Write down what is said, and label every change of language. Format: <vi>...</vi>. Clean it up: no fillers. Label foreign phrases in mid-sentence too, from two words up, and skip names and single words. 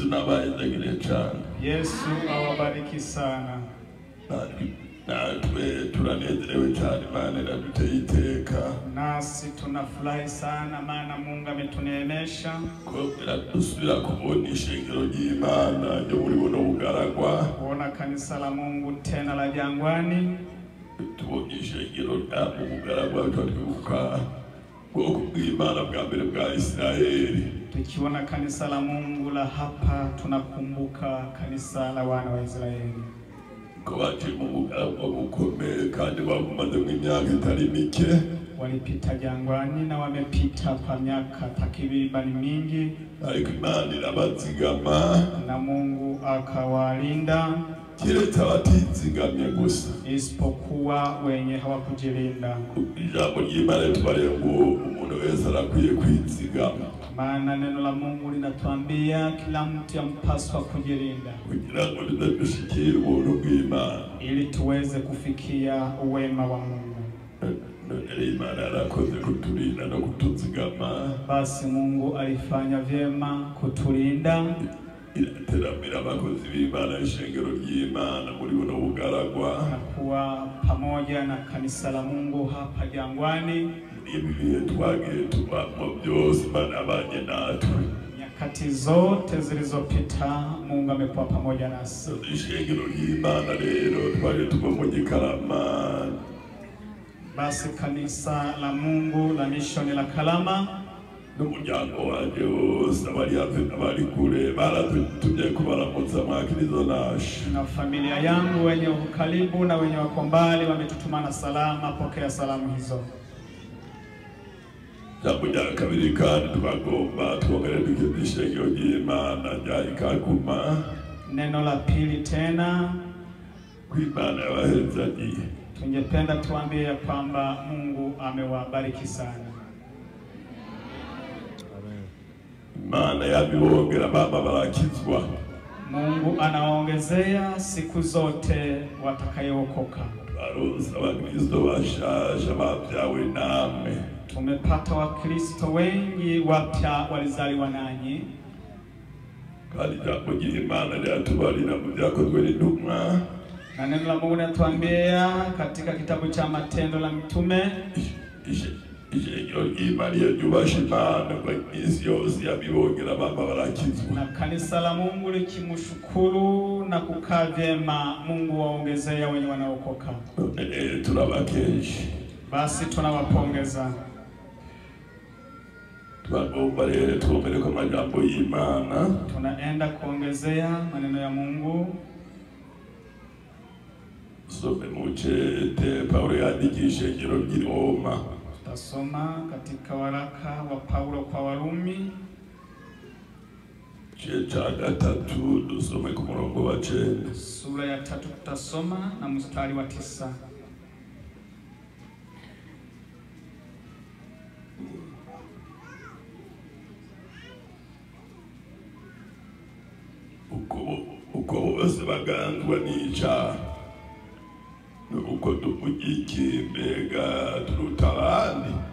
<rn>Yesu nabayezagira cyane.</rn> <sw>Yesu awabariki sana.</sw> <rn>Natwe turanezerewe cyane Imana iraduteye iteka.</rn> <sw>Nasi tunafurahi sana maana Mungu ametuneemesha.</sw> <rn>Kubera dusubira kubona ishengero ry'Imana ryo muri buno bugaragwa.</rn> <sw>Kuona kanisa la Mungu tena la Jangwani.</sw> <rn>Tubonye ishengero rya bugaragwa twibuka bwoko bw'Imana bwa mbere bwa Israeli.</rn> <sw>Tukiona kanisa la Mungu la hapa tunakumbuka kanisa la wana wa Israeli.</sw> <rn>Kwaje mu bugaragwa bukomeye kandi bavumaze mu myaka itari mike.</rn> <sw>Walipita jangwani na wamepita kwa miaka takriban mingi.</sw> <rn>Ariko Imana irabazigama</rn> <sw>Na Mungu akawalinda.</sw> <rn>Kireta batizigamye gusa.</rn> <sw>Isipokuwa wenye hawakujilinda.</sw> <rn>Ijambo ry'Imana tubarira ngo umuntu wese arakwiye kwizigama.</rn> <sw>Maana neno la Mungu linatuambia kila mtu yampaswa kujilinda.</sw> <rn>Kugira ngo tudashikire ubuntu bw'Imana.</rn> <sw>Ili tuweze kufikia uwema wa Mungu.</sw> <rn>Imana yarakoze kutulinda no kutuzigama.</rn> <sw>Basi Mungu alifanya vyema kutulinda.</sw> <rn>Irateramira abakozi b'Imana ishengero ry'Imana muri buno bugaragwa.</rn> <sw>Na kuwa pamoja na kanisa la Mungu hapa Jangwani.</sw> <rn>Ibihe twagiye tubamo byose Imana abanye natwe.</rn> <sw>Nyakati zote zilizopita Mungu amekuwa pamoja nasi.</sw> <rn>Ishengero ry'Imana rero twari tuba mu Gikarama.</rn> <sw>Basi kanisa la Mungu la mishoni la Kalama</sw> <rn>n'umuryango wanje wose abari hafi n'abari kure baratumye kubaramutsa mwakirizo nashe.</rn> <sw>Na familia yangu wenye ukaribu na wenye wako mbali wametutumana salama. Pokea salamu hizo.</sw> <rn>Jambo rya kabiri kandi twagomba twongere dukeze ishengero ry'Imana rya Ikaguma.</rn> <sw>Neno la pili tena</sw> <rn>kw'Imana yabahezagiye.</rn> <sw>tungependa tuambie ya kwamba Mungu amewabariki sana.</sw> <rn>Imana yabibongera baba barakizwa.</rn> <sw>Mungu anaongezea siku zote watakayookoka.</sw> <rn>Baruza abakristo bashasha bavyawe namwe.</rn> <sw>Tumepata wakristo wengi wapya walizaliwa nanyi.</sw> <rn>Kandi jambo ry'Imana ryatubarira mu byakozwe n'intumwa.</rn> <sw>Na neno la Mungu linatuambia katika kitabu cha Matendo la Mitume.</sw> <rn>Ishengero ry'Imana ryubasha Imana kwa isi yose yabibongera baba barakizwa.</rn> <sw>Na kanisa la Mungu likimshukuru na kukaa vyema, Mungu waongezea wenye wanaokoka.</sw> <rn>Turabakeje.</rn> <sw>Basi tunawapongeza.</sw> <rn>Twagomba rero twongere ku majambo y'Imana.</rn> <sw>Tunaenda kuongezea maneno ya Mungu.</sw> <rn>Some muchete Paulo yandikiye ishengero ry'i Roma.</rn> <sw>Tutasoma katika waraka wa Paulo kwa Warumi.</sw> <rn>Cha 3 dusome ku murongo wa 9.</rn> <sw>Sura ya 3 tutasoma na mstari wa 9.</sw> <rn>Uko bose bagandwa n'icyaha. Uko tumugiki mbega turuta abandi.</rn>